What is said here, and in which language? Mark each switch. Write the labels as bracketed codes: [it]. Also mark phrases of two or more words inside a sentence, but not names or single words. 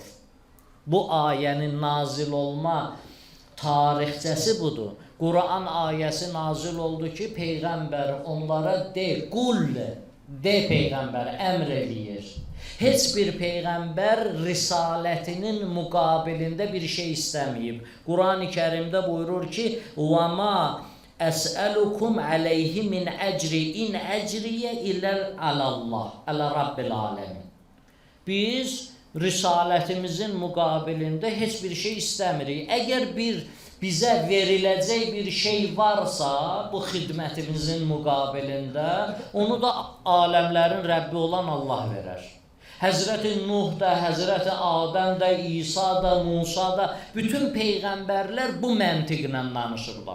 [az] Bu ayənin nazil olma tarixçəsi budur. Quran ayəsi nazil oldu ki, Peyğəmbər onlara de, qul de Peyğəmbər, əmr eləyir. Heç bir Peyğəmbər risalətinin müqabilində bir şey istəməyib. Quran-ı Kərimdə buyurur ki, [ar] وَمَا أَسْأَلُكُمْ عَلَيْهِ مِنْ أَجْرِ إِنْ أَجْرِيَ إِلَّا عَلَى اللّٰهِ عَلَى رَبِّ الْعَالَمِينَ. [az] Biz risalətimizin müqabilində heç bir şey istəmirik. Əgər bizə veriləcək bir şey varsa, bu xidmətimizin müqabilində, onu da aləmlərin Rəbbi olan Allah verər. Həzrəti Nuh da, Həzrəti Adəm də, İsa da, Musa da, bütün Peyğəmbərlər bu məntiqlə danışırlar.